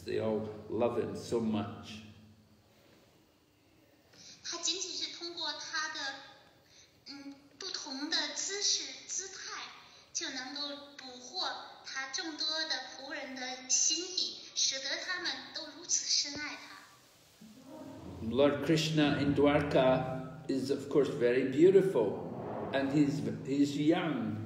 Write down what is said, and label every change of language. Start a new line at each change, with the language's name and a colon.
English: They all love him so much.
Chinese: 他仅仅是通过他的不同的姿势姿态，就能够捕获他众多的仆人的心意，使得他们都如此深爱他。
English: Lord Krishna in Dwarka is of course very beautiful, and he's young.